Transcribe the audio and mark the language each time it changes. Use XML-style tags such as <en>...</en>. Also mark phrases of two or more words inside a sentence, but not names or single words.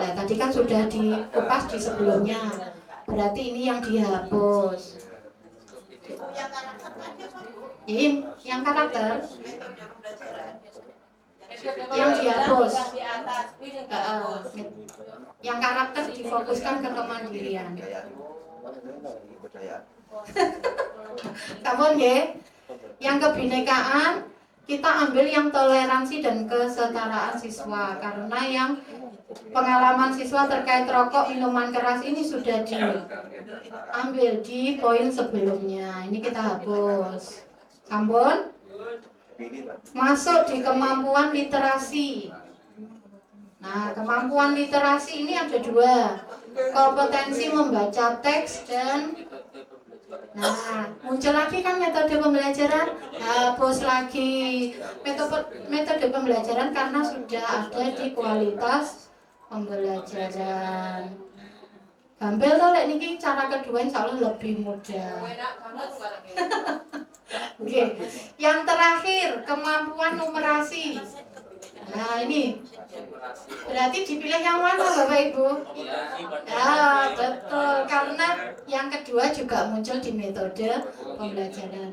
<id>Nah, tadi kan sudah dikupas di sebelumnya. Berarti ini yang dihapus. Yang karakter yang dihapus. Yang karakter difokuskan ke kemandirian.</id> <jv>Sampun nggih.</jv> <id>Yang kebinekaan kita ambil yang toleransi dan kesetaraan siswa karena yang pengalaman siswa terkait rokok, minuman keras ini sudah diambil di poin sebelumnya. Ini kita hapus. Sampun? Masuk di kemampuan literasi. Nah, kemampuan literasi ini ada dua. Kompetensi membaca teks dan muncul lagi kan metode pembelajaran, hapus lagi metode pembelajaran karena sudah ada di kualitas pembelajaran.</id> <jv>Gampil toh lek niki</jv> <id>cara kedua insyaallah lebih mudah. Oke. Yang terakhir kemampuan numerasi. Nah, ini berarti dipilih yang mana Bapak Ibu? Ya, betul. Karena yang kedua juga muncul di metode pembelajaran.</id>